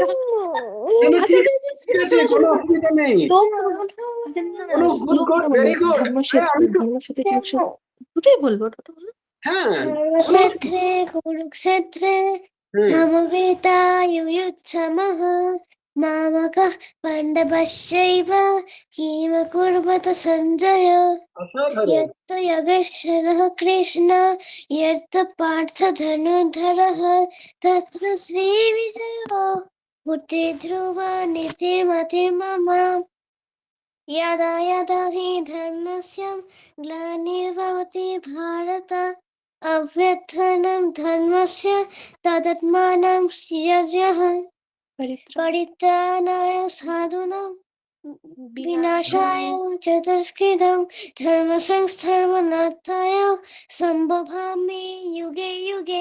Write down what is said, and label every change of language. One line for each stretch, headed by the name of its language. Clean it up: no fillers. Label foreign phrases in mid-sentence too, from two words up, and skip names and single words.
Bangla: না না, ঠিক আচ্ছা আছে ঠিক আছে, কোনো অসুবিধা নেই। কোনো
English: good good, very good.
Bangla: দুটোই বলবো, দুটো বলো। হ্যাঁ
Sanskrit: ধর্মক্ষেত্রে কুরুক্ষেত্রে হুম, সমবেতাयुयुत्समः मामकः पाण्डवश्चैव किमकुर्वत सञ्जय
Bangla: অসাধারণ।
Sanskrit: यत्तु योगेश्वरः कृष्ण यत्तु पार्थ धनुर्धरः तत्र श्रीविजयो भूते ध्रुवा नीतिर्मतिर्मम यदा यदा हि धर्मस्य ग्लानिर्भवति भारत अभ्युत्थानं धर्मस्य तदात्मानं सृजः परित्राणाय साधूनां विनाशाय च दुष्कृतं धर्मसंस्थापनार्थाय सम्भवामि युगे युगे।